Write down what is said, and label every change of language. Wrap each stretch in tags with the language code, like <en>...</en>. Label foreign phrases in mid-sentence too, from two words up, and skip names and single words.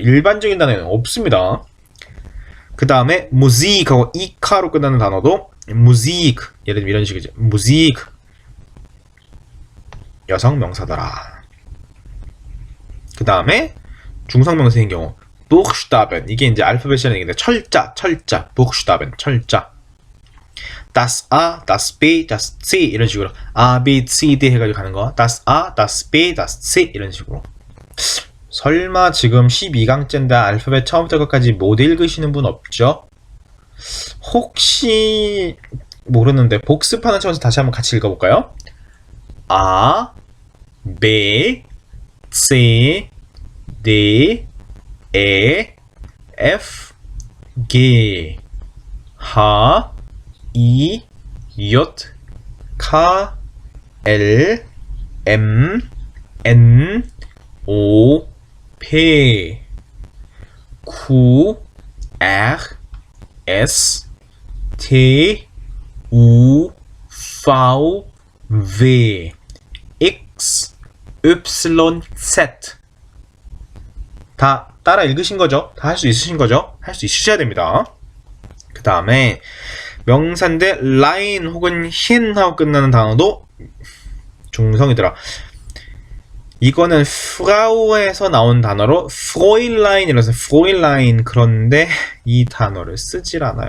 <ko>일반적인 단어는 없습니다. 그 다음에 무직하고 이카로 끝나는 단어도 무직 예를 들면 이런 식이죠. 무직 여성 명사더라. 그 다음에 중성 명사인 경우 Buchstaben 이게 이제 알파벳이라는 얘기인데 철자 Buchstaben 철자</ko> <de>das A, das B, das C</de> <ko>이런 식으로 A, B, C, D 해가지고 가는 거</ko> <de>das A, das B, das C</de> <ko>이런 식으로. 설마 지금 12강째인데 알파벳 처음부터 끝까지 못 읽으시는 분 없죠? 혹시 모르는데 복습하는 차원에서 다시 한번 같이 읽어볼까요?</ko> <de>A, B, C, D, E, F, G, H, I, J, K, L, M, N, O, P, Q, R, S, T, U, V, W, X, Y, Z.</de> <ko>다 따라 읽으신 거죠? 다 할 수 있으신 거죠? 할 수 있으셔야 됩니다. 그 다음에 명사인데 라인 혹은 힌하고 끝나는 단어도 중성이더라. 이거는 프라우에서 나온 단어로 프로일라인이라서 프로일라인 그런데 이 단어를 쓰질 않아요.</ko>